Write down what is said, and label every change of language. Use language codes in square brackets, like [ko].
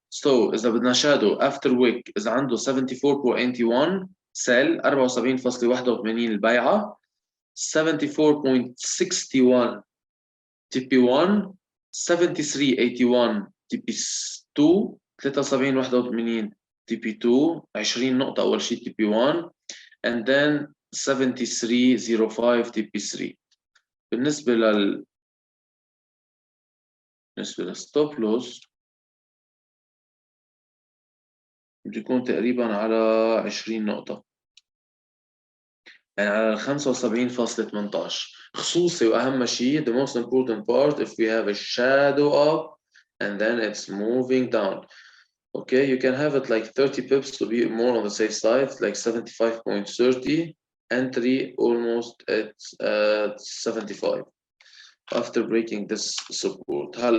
[ar] So إذا بدنا شادو [en] after wick [ar] إذا عنده 74.81 سيل 74.81 البيعة، 74.61 TP1، 73.81 TP2، 73.81 TP2 20 نقطة أول شيء TP1 [en] and then [ar] 73.05 TP3. بالنسبة للستوب لوس بده يكون تقريبا على 20 نقطة، يعني على 75.18. خصوصي وأهم شيء [en] the most important part if we have a shadow up and then it's moving down. Okay, you can have it like 30 pips to be more on the safe side, like 75.30, entry almost at 75 after breaking this support.